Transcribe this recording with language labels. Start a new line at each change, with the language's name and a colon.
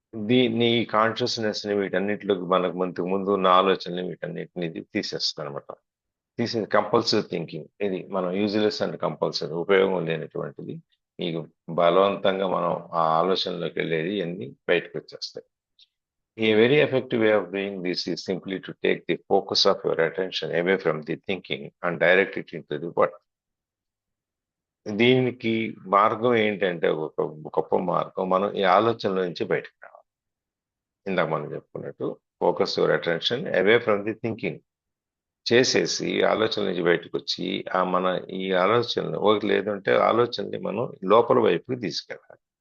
Telugu: దీన్ని కాన్షియస్నెస్ ని వీటన్నిటిలోకి మనకు ముందు ఉన్న ఆలోచనని వీటన్నిటిని తీసేస్తుంది అనమాట. తీసేది కంపల్సరీ థింకింగ్. ఇది మనం
English: useless and compulsory,
Telugu: ఉపయోగం లేనటువంటిది. మీకు బలవంతంగా మనం ఆ ఆలోచనలోకి వెళ్ళేది అన్ని బయటకు వచ్చేస్తాయి.
English: A very effective way of doing this is simply to take the focus of your attention away from the thinking and direct it into the what.
Telugu: దీనికి మార్గం ఏంటంటే, ఒక గొప్ప మార్గం, మనం ఈ ఆలోచనల నుంచి బయటకు రావాలి. ఇందాక మనం చెప్పుకున్నట్టు
English: focus your attention away from the thinking
Telugu: చేసేసి ఆలోచన నుంచి బయటకు వచ్చి మన ఈ ఆలోచనలు లేదంటే ఆలోచనని మనం లోపల వైపుకి తీసుకెళ్ళాలి.